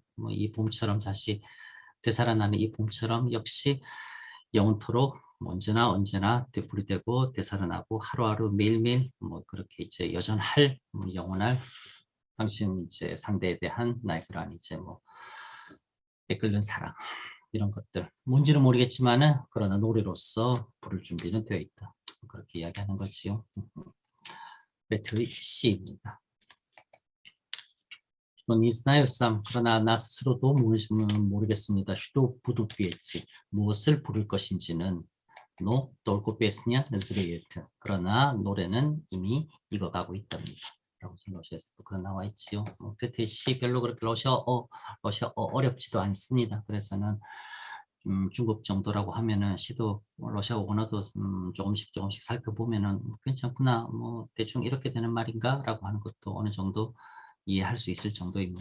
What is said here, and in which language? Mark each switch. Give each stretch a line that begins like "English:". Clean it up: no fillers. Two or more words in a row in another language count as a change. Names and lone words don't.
Korean: 뭐 이 봄처럼 다시 되살아나는 이 봄처럼 역시 영원토록 언제나 되풀이되고 되살아나고 하루하루 매일매일 뭐 그렇게 이제 여전할 영원할 당신 이제 상대에 대한 나의 그러한 이제 뭐 이끌는 사랑 이런 것들 뭔지는 모르겠지만은 그러나 노래로서 부를 준비는 되어 있다 그렇게 이야기하는 거지요. 배틀의 C입니다.
Russian: не знаю сам.
Korean: 그러나 나 스스로도 모르겠습니다.
Russian: что буду петь.
Korean: 무엇을 부를 것인지는
Russian: но только песня зреет.
Korean: 그러나 노래는 이미 익어가고 있답니다. 라고 러시아에서도 그런 나와 있지요. 배틀 C 별로 그렇게 러시아어 어렵지도 않습니다. 그래서는 중급 정도라고 하면은 시도 러시아 언어도 조금씩 살펴보면은 괜찮구나 뭐 대충 이렇게 되는 말인가라고 하는 것도 어느 정도 이해할 수 있을 정도입니다.